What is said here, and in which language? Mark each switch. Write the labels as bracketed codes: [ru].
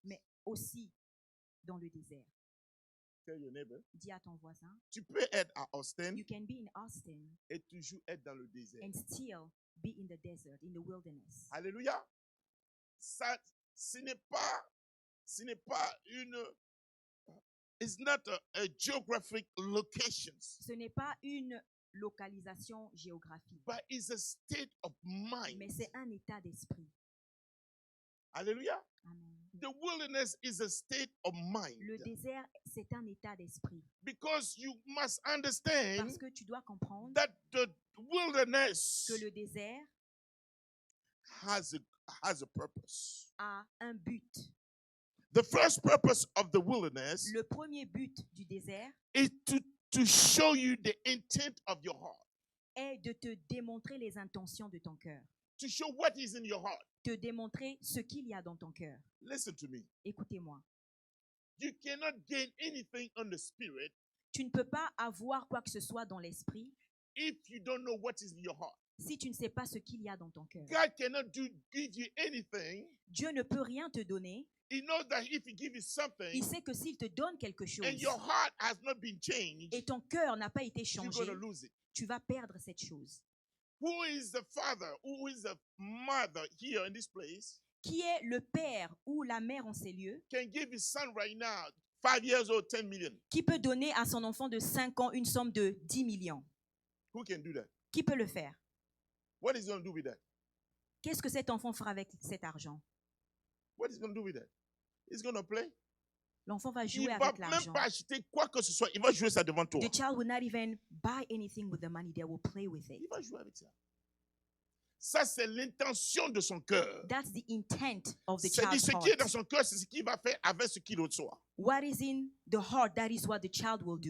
[fr] mais aussi dans le désert. [en] Tell your neighbor. [fr] Dis à ton voisin, Tu peux être à Austin [en] you can be in Austin [fr] et toujours être dans le désert. [en] and still be in the desert, in the wilderness. [fr] Alléluia. Ça, ce n'est pas une. [en] It's not a geographic location, [fr] Ce n'est pas une localisation géographique, [en] but it's a state of mind. [fr] mais c'est un état d'esprit. Alléluia. [en] Amen. The wilderness is a state of mind. [fr] Le désert, c'est un état d'esprit. [en] Because you must understand [fr] Parce que tu dois comprendre [en] that the wilderness [fr] que le désert [en] has a purpose. [fr] a un but. [en] The first purpose of the wilderness [fr] Le premier but du désert [en] is to show you the intent of your heart. [fr] est de te démontrer les intentions de ton cœur, [en] To show what is in your heart. [fr] te démontrer ce qu'il y a dans ton cœur. [en] Listen to me. [fr] Écoutez-moi, [en] You cannot gain anything on the spirit [fr] tu ne peux pas avoir quoi que ce soit dans l'esprit [en] if you don't know what is in your heart. [fr] si tu ne sais pas ce qu'il y a dans ton cœur. [en] God cannot give you anything. [fr] Dieu ne peut rien te donner. [en] He knows that if he gives you something [fr] Il sait que s'il te donne quelque chose [en] and your heart has not been changed, [fr] et ton cœur n'a pas été [en] you're [fr] changé, [en] going to lose it. [fr] tu vas perdre cette chose. [en] Who is the father? Who is the mother here in this place? [fr] Qui est le père ou la mère en ces lieux [en] Can give his son right now 5 years old, 10 million. [fr] qui peut donner à son enfant de 5 ans une somme de 10 millions? [en] Who can do that? [fr] Qui peut le faire? [en] What is he going to do with that? [fr] Qu'est-ce que cet enfant fera avec cet argent? [en] What is he going to do with that? He's going to play. [fr] L'enfant va Il jouer va avec même l'argent. pas acheter quoi que ce soit. Il va jouer ça devant toi. [en] The child will not even buy anything with the money. They will play with it. [fr] Il va jouer avec ça. Ça, c'est l'intention de son cœur. [en] That's the intent of the [fr] C'est-à-dire, [en] child's [fr] ce qui est dans [en] heart. [fr] son cœur, c'est ce qu'il va faire avec ce qu'il reçoit. [en] What is in the heart, that is what the child will do.